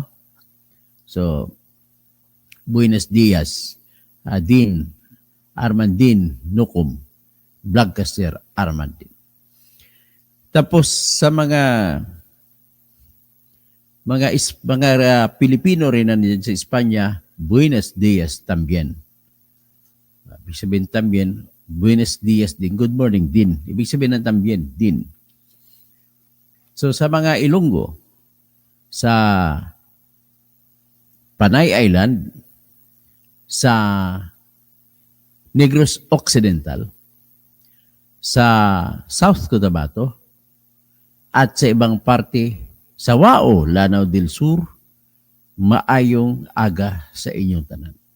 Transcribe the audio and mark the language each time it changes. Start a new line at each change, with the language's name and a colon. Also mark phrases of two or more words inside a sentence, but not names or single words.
Filipino: So,
Spanish: Buenos Dias,
Filipino: Din, Armandin, Nukum, Vlogcaster Armandin. Tapos sa mga Pilipino rin na nandiyan sa Espanya,
Spanish: Buenos Dias también.
Filipino: Ibig sabihin también,
Spanish: Buenos dias
Filipino: din.
English: Good morning
Filipino: din. Ibig sabihin ng tambien, din. So sa mga Ilonggo, sa Panay Island, sa Negros Occidental, sa South Cotabato, at sa ibang parte sa Wao, Lanao del Sur,
Hiligaynon: maayong aga sa inyong tanan.